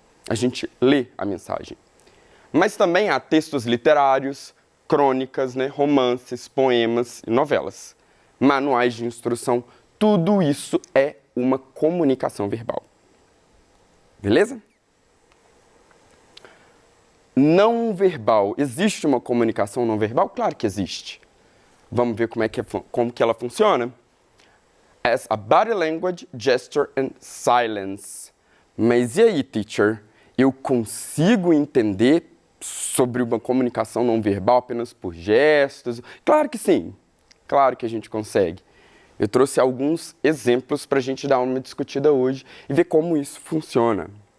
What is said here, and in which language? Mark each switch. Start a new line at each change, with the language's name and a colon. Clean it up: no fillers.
Portuguese: A gente lê a mensagem. Mas também há textos literários, crônicas, romances, poemas e novelas. Manuais de instrução. Tudo isso é uma comunicação verbal. Beleza? Não verbal. Existe uma comunicação não verbal? Claro que existe. Vamos ver como que ela funciona?
English: As a body language, gesture and silence.
Portuguese: Mas e aí, teacher? Eu consigo entender sobre uma comunicação não verbal apenas por gestos? Claro que sim. Claro que a gente consegue. Eu trouxe alguns exemplos para a gente dar uma discutida hoje e ver como isso funciona.